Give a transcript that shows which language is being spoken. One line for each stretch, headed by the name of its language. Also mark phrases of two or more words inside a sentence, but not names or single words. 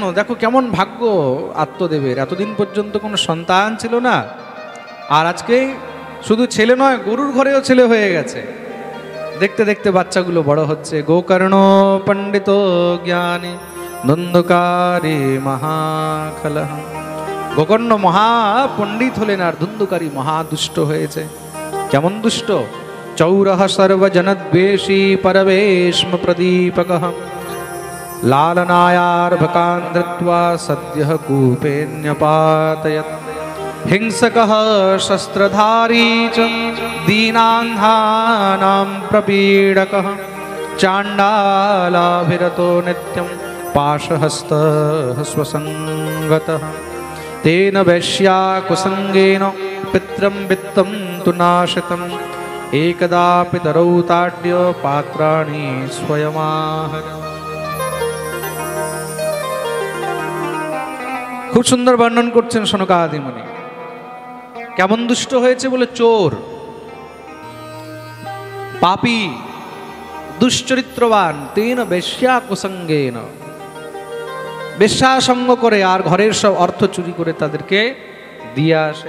Bangla: দেখো কেমন ভাগ্য আত্মদেবের, এতদিন পর্যন্ত কোনো সন্তান ছিল না, আর আজকে শুধু ছেলে নয়, গরুর ঘরেও ছেলে হয়ে গেছে। দেখতে দেখতে বাচ্চাগুলো বড় হচ্ছে।
Sanskrit: গোকর্ণ পণ্ডিত জ্ঞানী ধুন্ধুকারী মহাখলঃ।
Bangla: গোকর্ণ মহাপণ্ডিত হলেন, আর ধুন্ধুকারী মহাদুষ্ট হয়েছে। কেমন দুষ্ট?
Sanskrit: চৌরহ সর্বজনদ্বেষী পরবেশম প্রদীপকঃ। লালনায়ার্ভকান ধৃত্বা সদ্যঃ কূপেন্যপাতয়ৎ। হিংসকः শস্ত্রধারী চ দীনান্ধানাং প্রপীডকः। চাণ্ডালাভিরতো নিত্যং পাশহস্তः स्वसङ्गतः। तेन वैश्या कुसङ्गेन पित्रं वित्तं तु नाशितम्। एकदापि दरौ ताड्य पात्राणि स्वयमाहर।
Bangla: খুব সুন্দর বর্ণন করছেন সনকাদি মুনি। কেমন দুষ্ট হয়েছে বলে, চোর, পাপী, দুশ্চরিত্রবান।
Sanskrit: তেন বেশ্যা কুসঙ্গেন,
Bangla: বেশ্যা সঙ্গ করে আর ঘরের সব অর্থ চুরি করে তাদেরকে দিয়ে আসে।